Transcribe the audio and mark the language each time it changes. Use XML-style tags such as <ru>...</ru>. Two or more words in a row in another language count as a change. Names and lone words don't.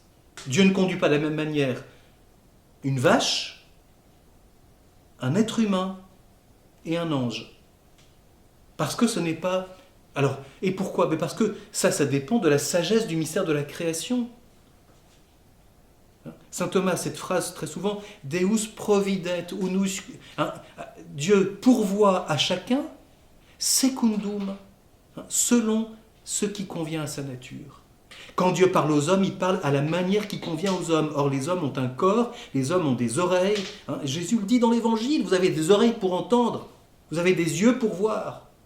<fr>Dieu ne conduit pas de la même manière une vache, un être humain et un ange. Parce que ce n'est pas... Alors, et pourquoi? Parce que ça dépend de la sagesse du mystère de la création. Saint Thomas, cette phrase très souvent,</fr> <la>Deus providet unus,</la> <fr>hein, Dieu pourvoit à chacun, secundum, hein, selon ce qui convient à sa nature. Quand Dieu parle aux hommes, il parle à la manière qui convient aux hommes. Or, les hommes ont un corps, les hommes ont des oreilles. Hein. Jésus le dit dans l'Évangile, vous avez des oreilles pour entendre, vous avez des yeux pour voir.</fr>